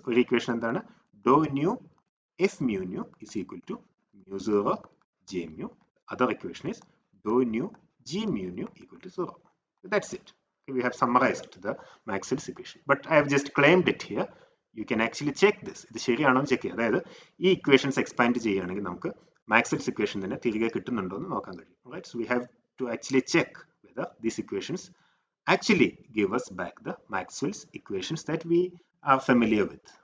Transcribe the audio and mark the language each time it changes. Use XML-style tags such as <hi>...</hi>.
<en>One equation എന്താണ് dou nu f mu nu is equal to mu 0 j mu. Other equation is dou nu g mu nu equal to 0. That's it. Okay, we have summarized the Maxwell's equation, but I have just claimed it here. You can actually check this.</en> <ml>ഇത് ശരിയാണോ എന്ന് check ചെയ്യുക. അതായത് ഈ equations expand ചെയ്യുകയാണെങ്കിൽ നമുക്ക് Maxwell's equation തന്നെ തിരികെ കിട്ടുന്നുണ്ടോ എന്ന് നോക്കാൻ കഴിയും.</ml> <en>Right, so we have to actually check whether these equations actually give us back the Maxwell's equations that we are familiar with.</en>